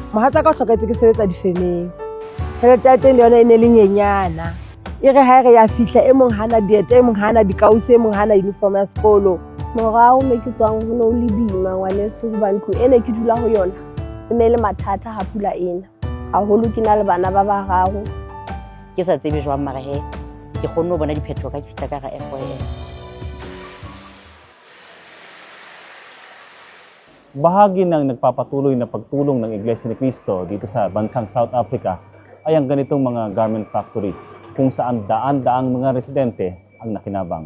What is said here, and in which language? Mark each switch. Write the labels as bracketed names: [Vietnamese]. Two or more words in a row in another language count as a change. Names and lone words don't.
[Southern Sotho] mohatsa ka o hloketse ke sebetsa difemeng tjhelete ya teng le yona e ne le nyenyana e re ha re ya fihla e mong hana dieta e mong hana dikause e mong hana uniform ya sekolo morao me ke tswang ho no le bima ngwaneso ba ntlo ene ke dula ho yona e ne le mathata ha pula ena haholo ke na le bana ba bararo ke sa tsebe jwang mara he ke kgonne ho bona diphetho ka fihla ka ga FOS. [Filipino] Bahagi ng nagpapatuloy na pagtulong ng Iglesia ni Cristo dito sa bansang South Africa ay ang ganitong mga [English] garment factory [Filipino] kung saan daan-daang mga residente ang nakinabang.